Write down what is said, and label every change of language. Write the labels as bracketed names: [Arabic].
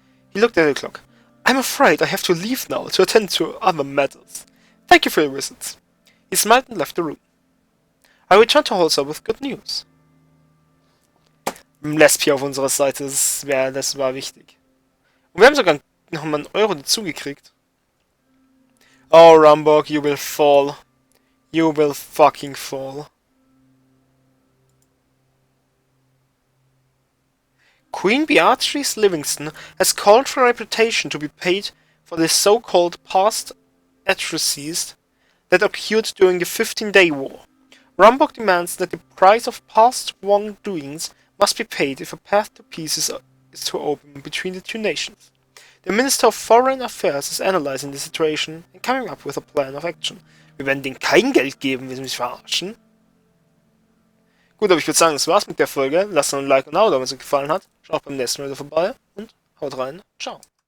[English] He looked at the clock. I'm afraid I have to leave now to attend to other matters. Thank you for your visit. He smiled and left the room. I returned to Holzer with good news. [German] Lespia auf unserer Seite, das war wichtig. Und wir haben sogar nochmal einen Euro dazugekriegt. [English] Oh, Rumburg, you will fall. You will fucking fall. Queen Beatrice Livingston has called for a reputation to be paid for the so-called past atrocities that occurred during the 15-Day War. Rumburg demands that the price of past wrongdoings must be paid if a path to peace is to open between the two nations. The Minister of Foreign Affairs is analyzing the situation and coming up with a plan of action. [German] Wir werden denen kein Geld geben, wir mich verarschen. Gut, aber ich würde sagen, das war's mit der Folge. Lasst ein Like und ein Abo da, wenn es euch gefallen hat. Schaut beim nächsten Mal wieder vorbei und haut rein. Ciao.